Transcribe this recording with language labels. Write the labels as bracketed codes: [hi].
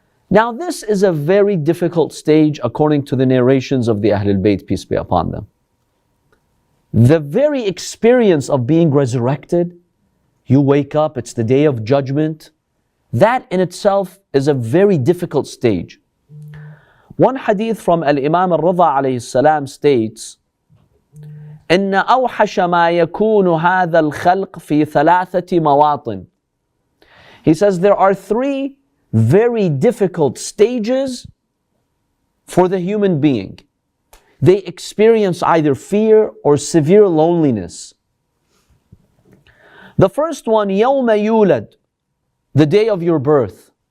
[en] Now this is a very difficult stage according to the narrations of the Ahlul Bayt, peace be upon them. The very experience of being resurrected, you wake up, it's the day of judgment, that in itself is a very difficult stage. One hadith from Imam Al alayhi salam states, [ar] إن أوحش ما يكون هذا الخلق في ثلاثة مواطن. [en] He says there are three very difficult stages for the human being. They experience either fear or severe loneliness. The first one, [ar] يوم يولد, [en] the day of your birth.